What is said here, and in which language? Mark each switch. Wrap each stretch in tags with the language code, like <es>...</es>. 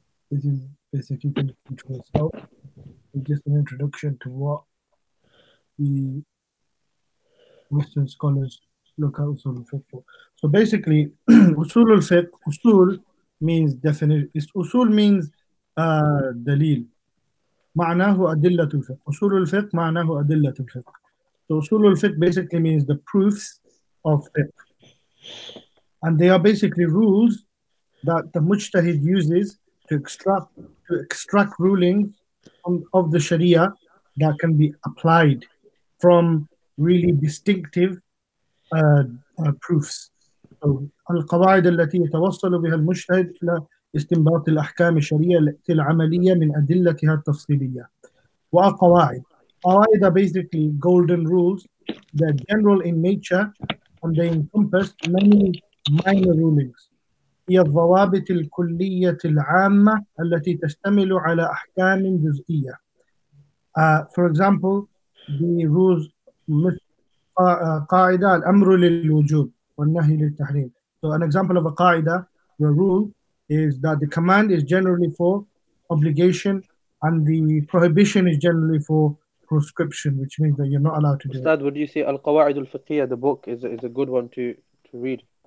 <en>This is basically to itself. It's just an introduction to what the Western scholars look at Usul al-Fiqh for. So basically, Usul al-Fiqh, Usul means definition. Usul means dalil.</en> <ar>معناه أدلة الفقه. أصول الفقه معناه أدلة الفقه.</ar> <en>So أصول الفقه basically means the proofs of fiqh. And they are basically rules that the mujtahid uses to extract rulings of the Sharia that can be applied from really distinctive proofs. So</en> <ar>القواعد التي يتوصل بها المجتهد إلى استنباط الأحكام الشرعية العملية من أدلتها التفصيلية. وقواعد.</ar> <en>قواعد are basically golden rules. They're general in nature and they encompass many minor rulings.</en> <ar>هي الضوابط الكلية العامة التي تشتمل على أحكام جزئية.</ar> <en>For example, the rules</en> <ar>مثل قاعدة الأمر للوجوب والنهي للتحريم.</ar> <en>So an example of a قاعدة, the rule is that the command is generally for obligation and the prohibition is generally for prescription, which means that you're not allowed to do it. Ustad, would you say Al-Qawa'id Al-Fiqhiyya, the book, is a good one to read?</en>